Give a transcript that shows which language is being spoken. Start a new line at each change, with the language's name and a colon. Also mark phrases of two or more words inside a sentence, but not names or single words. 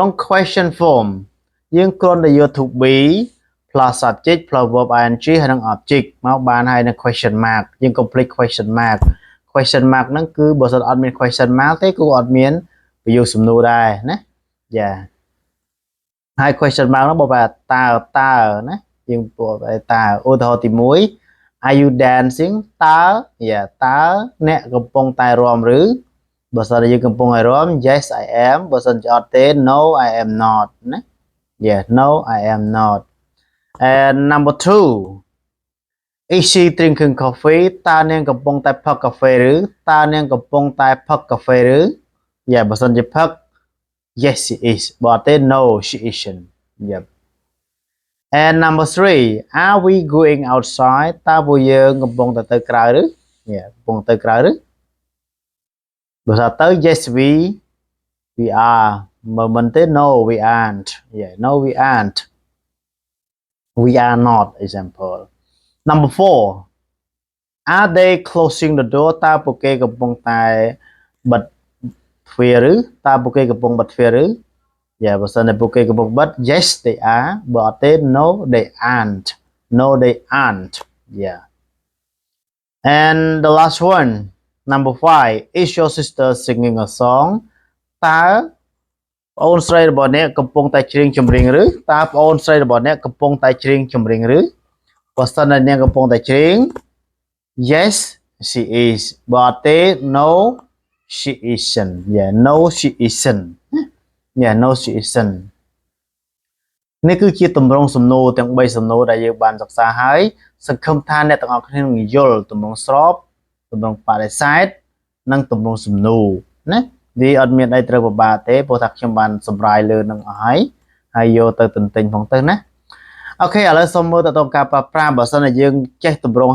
Khmer: ង់
English: question form
Khmer: យើងគ្រាន់តែយក
English: to be plus subject plus verb ing
Khmer: ហើយនឹង object មកបានហើយនឹង
English: question mark
Khmer: យើង
English: complete question mark
Khmer: ហ្នឹងគឺបើសិន អត់មាន
English: question mark
Khmer: ទេគឺអត់មានប្រយោគសំណួរដែរណាហើយ
English: question mark
Khmer: ហ្នឹងបើតើណាយើងពោលតើឧទាហរណ៍ទី 1
English: are you dancing
Khmer: តើតើអ្នកកំពុងតែរាំឬបើសិនជាយើងកំពុងតែរាំ
English: yes I am
Khmer: បើសិនជាអត់ទេ
English: no I am not
Khmer: ណា
English: no I am not and number 2 is she drinking coffee
Khmer: តើនាងកំពុងតែផឹកកាហ្វេឬតើនាងកំពុងតែផឹកកាហ្វេឬបើសិនជាផឹក
English: yes she is
Khmer: បើអត់ទេ
English: no she isn't and number 3 are we going outside
Khmer: តើពួកយើងកំពុងតែទៅក្រៅឬកំពុងទៅ ក្រៅឬបើថាទៅ
English: yes we are
Khmer: មើលមិនទេ
English: no we aren't no we aren't we are not example number 4 are they closing the door
Khmer: តើពួកគេកំពុងតែបិទទ្វារឬតើពួកគេកំពុងបិទទ្វារឬបើសិនតែពួកគេកំពុងបិទ
English: yes they are
Khmer: បើអត់ទេ
English: no they aren't and the last one number 5 is your sister singing a song
Khmer: តើប្អូនស្រីរបស់អ្នកកំពុងតែច្រៀងចម្រៀងឬតើប្អូនស្រីរបស់អ្នកកំពុងតែច្រៀងចម្រៀងឬបើសិនតែអ្នកកំពុងតែច្រៀង
English: yes she is
Khmer: បើអត់ទេ
English: no she isn't no she isn't no she isn't
Khmer: នេះគឺជាទម្រង់សំណួរទាំង3សំណួរដែលយើងបានសិក្សាហើយសង្ឃឹមថាអ្នកទាំងអស់គ្នានឹងយល់ទម្រង់ស្របទម្រង់បដិសេធនិងទម្រង់សំណួរណាវាអត់មានអីត្រូវពិ បាកទេព្រោះថាខ្ញុំបានសម្រាយលើនឹងអស់ហើយយកទៅទន្ទិញផងទៅណាអូខេឥឡូវសូមមើលទៅតាមការប្រើប្រាស់បើសិនជាយើងចេះទម្រង់